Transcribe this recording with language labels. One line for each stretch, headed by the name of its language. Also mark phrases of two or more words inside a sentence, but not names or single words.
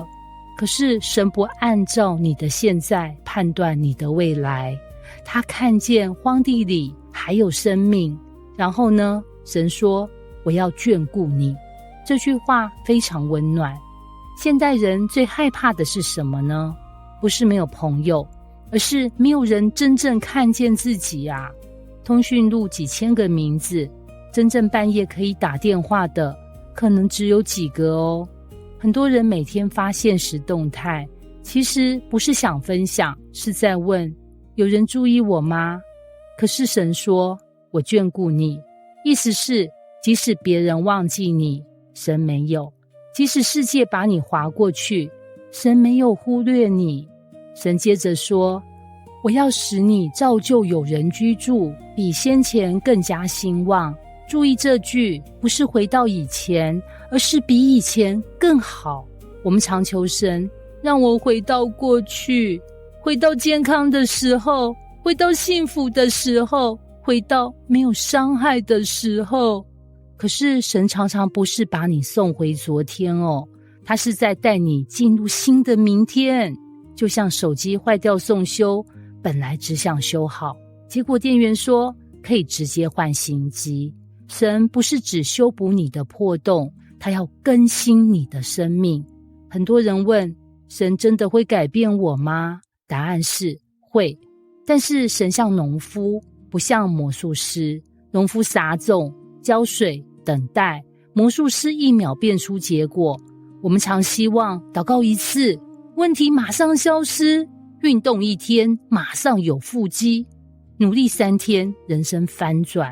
Chinese: 可是神不按照你的現在判斷你的未來，他看見荒地裡還有生命。然後呢，神說我要眷顧你。這句話非常溫暖。現代人最害怕的是什麼呢？不是沒有朋友，而是沒有人真正看見自己啊。通訊錄幾千個名字，真正半夜可以打電話的可能只有幾個哦。很多人每天發現實動態，其實不是想分享，是在問有人注意我嗎？可是神說我眷顧你，意思是即使別人忘記你，神沒有；即使世界把你劃過去，神沒有忽略你。神接着說，我要使你照舊有人居住，比先前更加興旺。注意這句，不是回到以前，而是比以前更好。我們常求神讓我回到過去，回到健康的時候，回到幸福的時候，回到没有傷害的时候。可是神常常不是把你送回昨天哦，他是在帶你進入新的明天。就像手機壞掉送修，本來只想修好，結果店員說可以直接換新機。神不是只修補你的破洞，他要更新你的生命。很多人問，神真的會改變我嗎？答案是會。但是神像農夫，不像魔術師。農夫撒種、澆水、等待，魔術師1秒變出結果。我們常希望禱告一次，問題馬上消失；運動1天，馬上有腹肌；努力3天，人生翻轉。